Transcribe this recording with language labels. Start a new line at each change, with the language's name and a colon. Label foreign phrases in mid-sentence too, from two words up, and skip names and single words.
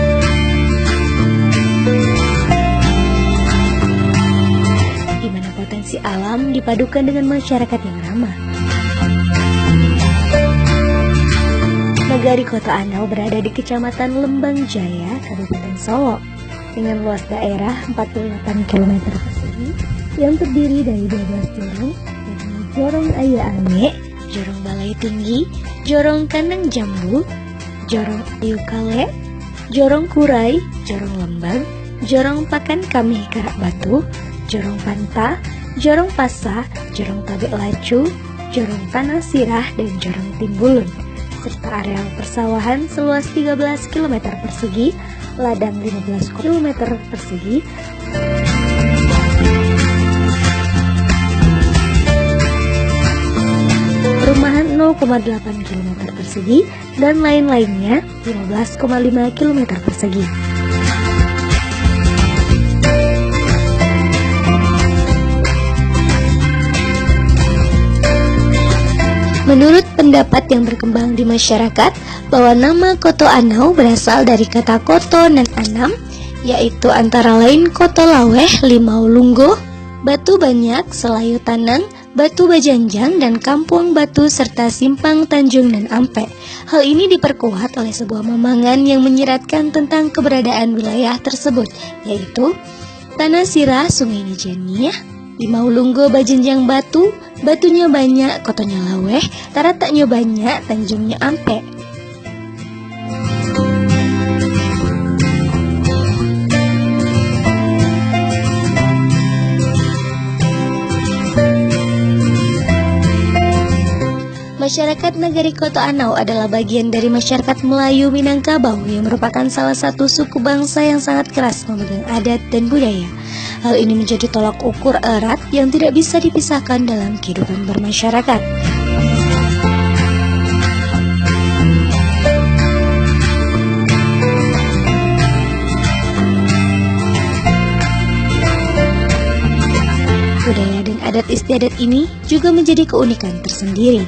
Indonesian: Di mana potensi alam dipadukan dengan masyarakat yang ramah. Nagari Koto Anau berada di Kecamatan Lembang Jaya, Kabupaten Solo, dengan luas daerah 48 km persegi yang terdiri dari 12 jorong, yakni Jorong Ayah Ame, Jorong Balai Tinggi, Jorong Kandang Jambu, Jorong Ayu Kale, Jorong Kurai, Jorong Lembang, Jorong Pakan Kami Karak Batu, Jorong Panta, Jorong Pasa, Jorong Tabek Lacu, Jorong Tanah Sirah, dan Jorong Timbulun, serta areal persawahan seluas 13 km persegi, ladang 15 km persegi, perumahan 0,8 km persegi, dan lain-lainnya 15,5 km persegi. Menurut pendapat yang berkembang di masyarakat, bahwa nama Koto Anau berasal dari kata koto dan anam, yaitu antara lain koto laweh, limau lunggo, batu banyak, selayu tanang, batu bajanjang, dan kampung batu, serta simpang tanjung dan ampe. Hal ini diperkuat oleh sebuah memangan yang menyiratkan tentang keberadaan wilayah tersebut, yaitu Tanah Sirah, Sungai Nijaniah, limau lunggo,
Minangkabau: bajanjang batu, batunya banyak, kotonya laweh, tarataknya banyak, tanjungnya ampe.
Indonesian: Masyarakat Nagari Koto Anau adalah bagian dari masyarakat Melayu Minangkabau yang merupakan salah satu suku bangsa yang sangat keras memegang adat dan budaya. Hal ini menjadi tolak ukur erat yang tidak bisa dipisahkan dalam kehidupan bermasyarakat. Budaya dan adat istiadat ini juga menjadi keunikan tersendiri.